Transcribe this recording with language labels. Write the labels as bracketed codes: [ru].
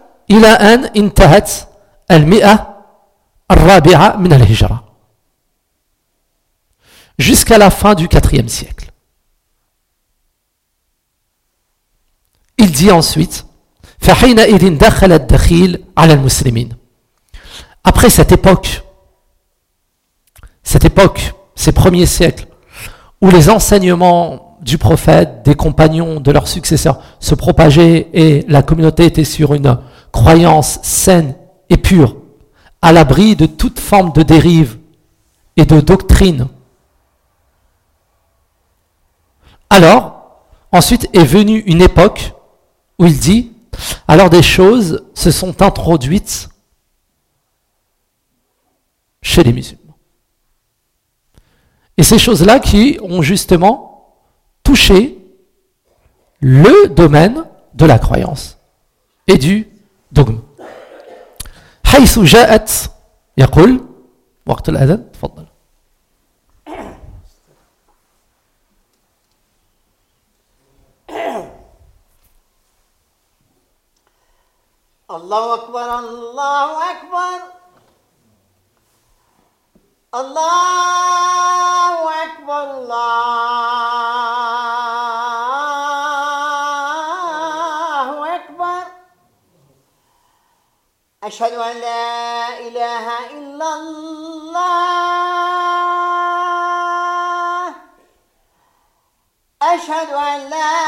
[ar] إلى أن انتهت المئة الرابعة من الهجرة. [fr] Jusqu'à la fin du quatrième siècle. Il dit ensuite, [ar] فحينئذ دخل الدخيل على المسلمين. [fr] Après cette époque, ces premiers siècles, où les enseignements du prophète, des compagnons, de leurs successeurs se propageaient et la communauté était sur une croyance saine et pure, à l'abri de toute forme de dérive et de doctrine. Alors, ensuite est venue une époque où il dit, alors des choses se sont introduites chez les musulmans. Et ces choses-là qui ont justement toucher le domaine de la croyance et du dogme. [ar] حيث جاءت يقول وقت الأذان تفضل. الله أكبر الله أكبر الله أكبر الله أكبر أشهد أن لا إله إلا الله أشهد أن لا